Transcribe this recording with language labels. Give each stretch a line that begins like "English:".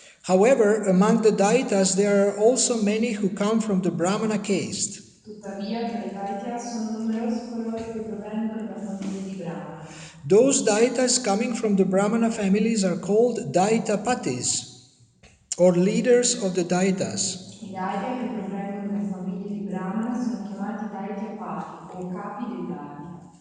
English: However, among the Daitas, there are also many who come from the Brahmana caste.
Italian: Tuttavia, tra i Daitya sono numerosi coloro che provengono da famiglie di Brahmana.
English: Those Daitas coming from the Brahmana families are called Daitapatis, or leaders of the Daitas.
Italian: I Daitya che provengono da famiglie di Brahmana sono chiamati Daitya Pati o capi dei Daitya.